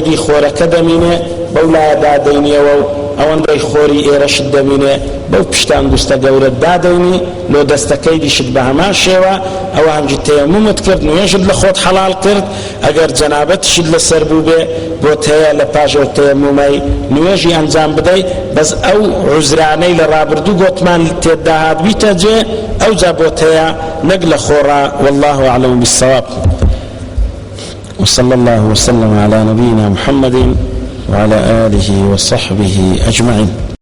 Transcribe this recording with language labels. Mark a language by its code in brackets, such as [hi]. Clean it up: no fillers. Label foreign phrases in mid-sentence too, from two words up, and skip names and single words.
[ckb] دی خۆرەکە دەمینێ بەو لایە دادەینیەوە و ئەوەندەی خۆری ئێرەشت دەمینێ بەو پشتان گوستە گەورەت دادەینی لۆ دەستەکەی دیشت بە هەمان شێوە ئەوە هەنگی تەیەممومت کرد نوێژت لە خۆت حەڵال کرد ئەگەر جەنابەتشت لەسەر بوو بێ بۆت هەیە لە پاژەوە تەیەممومەی نوێژی ئەنجام بدەی بەس ئەو عوزرانەی لە ڕابردوو گۆتمان تێدا هات بیتە جێ ئەو جا بۆت هەیە نەک لە خۆڕا [ar] والله أعلم بالصواب. وصلى الله وسلم على نبينا محمد وعلى آله وصحبه أجمعين.